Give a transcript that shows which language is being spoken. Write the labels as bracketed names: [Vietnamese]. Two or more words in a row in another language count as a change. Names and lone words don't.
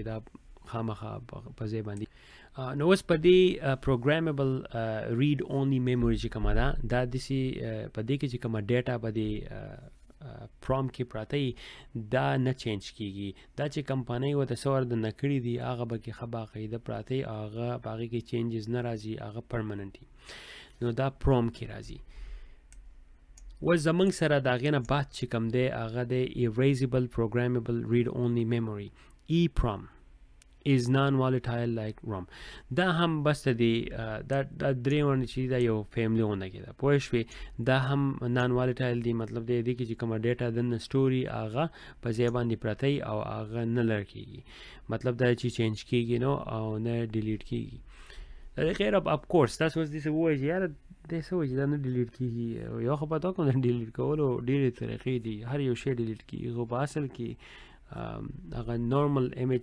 [Pashto] دا خامخا په ځای باندې نو اوس په دې [English] programmable read only memory [Pashto] چې کومه ده دا داسې په دې کې چې کومه ډیټا په دې پرام کې پراته دا نه چینج کیږي دا چې کمپنۍ ورته څه ورته نه کړي دي هغه به کې ښه باقاعده پراته هغه په هغې کې چینجز نه راځي هغه پرمننټ نو دا پرام کې راځي اوس زموږ سره د هغې نه بعد چې کوم دی هغه دی [English] erasable programmable read only memory EEPROM is non-volatile like ROM [Pashto] دا هم بس دی دا درې ونه چې دا یو فیملی غونډه کې ده پوه شوې دا هم [English] non volatile [Pashto] دی مطلب دی دې کې چې کومه ډیټا دننه سټوري هغه په ځای باندې پرته او هغه نه لر کېږي مطلب دا چې چینج کېږي نو او نه ډیلیټ کېږي غیر [English] of course [Pashto] تاسو اوس داسې ووایئ چې یاره دې څه وایي چې دا نه ډیلیټ کېږي یو خو پته کوم د ډیلیټ کولو ډېرې طریقې دي هر یو شی ډیلیټ کېږي خو په اصل کې هغه [English] normal image